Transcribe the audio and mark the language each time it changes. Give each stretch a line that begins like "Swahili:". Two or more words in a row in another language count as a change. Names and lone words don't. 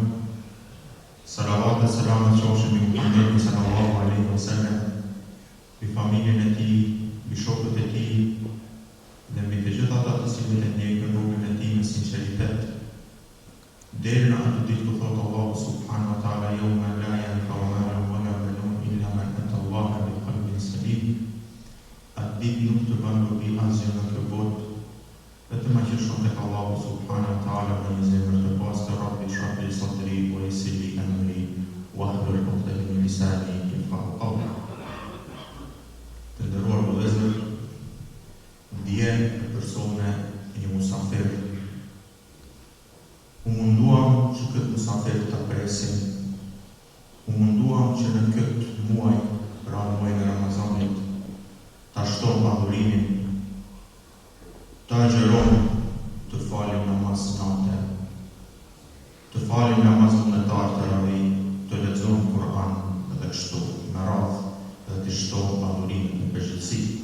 Albanian: Salavat dhe selamet qofshin mbi Muhamedit
Arabic: صلى الله عليه وسلم,
Albanian: mbi familjen e tij, mbi shokët e tij dhe mbi të gjithë ata të cilët e ndjekin rrugën e tij me sinqeritet. Deri në atë ditë ku thotë
Arabic: الله سبحانه وتعالى يوم لا ينفع مال ولا بنون إلا من أتى الله بقلب سليم.
Albanian: Atë ditë nuk të bën dobi asgjë në këtë botë, vetëm aq që shon tek
Arabic: الله سبحانه وتعالى
Albanian: me një zemër të pastër,
Arabic: رب اشرح لي صدري ويسر لي أمري واحلل عقدة من لساني يفقهوا قولي.
Albanian: Të nderuar vëllezër, ndjen persone një musafir. U munduam që këtë musafir të presim, u munduam që në këtë muaj, pra muajin e Ramazanit, ta shtojmë adhurimin, ta agjerojmë të falim namaz nate, të falim namaz vullnetar të ravi, të lexojmë Kur'an dhe kështu me radhë dhe të shtojmë adhurimin në përgjithësi.